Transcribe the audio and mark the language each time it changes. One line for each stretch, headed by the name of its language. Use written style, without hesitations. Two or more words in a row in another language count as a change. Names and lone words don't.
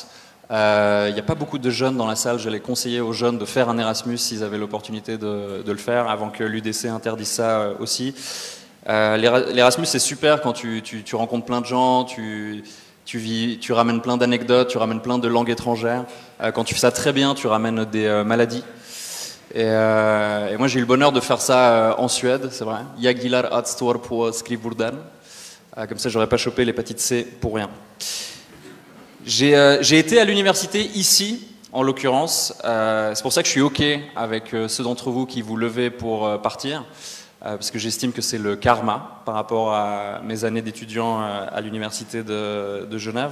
French: Il n'y a pas beaucoup de jeunes dans la salle. J'allais conseiller aux jeunes de faire un Erasmus s'ils avaient l'opportunité de le faire, avant que l'UDC interdise ça aussi. L'Erasmus, c'est super quand tu rencontres plein de gens, tu ramènes plein d'anecdotes, tu ramènes plein de langues étrangères. Quand tu fais ça très bien, tu ramènes des maladies. Et moi, j'ai eu le bonheur de faire ça en Suède, c'est vrai.
Swedish: Jag gillar att stå på skrivborden.
French: Comme ça, j'aurais pas chopé l'hépatite C pour rien. J'ai été à l'université ici, en l'occurrence. C'est pour ça que je suis OK avec ceux d'entre vous qui vous levez pour partir, parce que j'estime que c'est le karma par rapport à mes années d'étudiant à l'université de Genève.